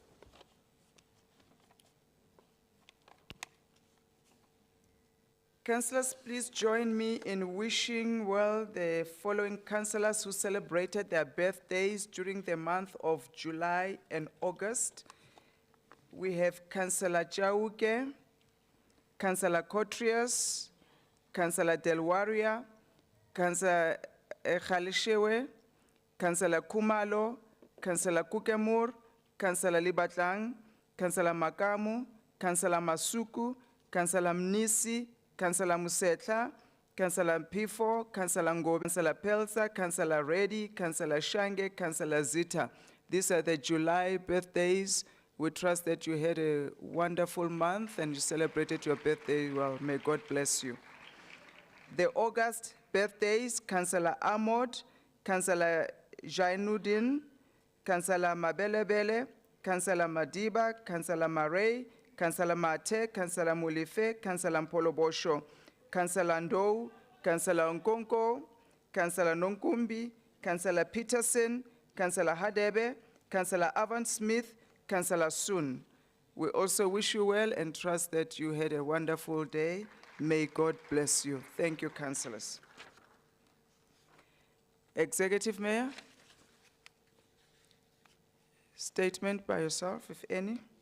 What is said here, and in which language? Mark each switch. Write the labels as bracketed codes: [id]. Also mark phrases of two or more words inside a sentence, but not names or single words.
[en] Councillors, please join me in wishing well the following councillors who celebrated their birthdays during the month of July and August. We have Councillor Jauke, Councillor Cotrius, Councillor Delwaria, Councillor Khalishewe, Councillor Kumalo, Councillor Kukemur, Councillor Libatlang, Councillor Makamu, Councillor Masuku, Councillor Mnisi, Councillor Musetla, Councillor Pifo, Councillor Ngobi, Councillor Pelsa, Councillor Reddy, Councillor Shange, Councillor Zita. These are the July birthdays. We trust that you had a wonderful month and you celebrated your birthday well. May God bless you. The August birthdays, Councillor Ahmod, Councillor Jainuddin, Councillor Mabelebele, Councillor Madiba, Councillor Maray, Councillor Mate, Councillor Mulife, Councillor Mpolobosho, Councillor Ndou, Councillor Nkonko, Councillor Nonkumbi, Councillor Peterson, Councillor Hadebe, Councillor Avan Smith, Councillor Sun. We also wish you well and trust that you had a wonderful day. May God bless you. Thank you, councillors. Executive Mayor, statement by yourself, if any.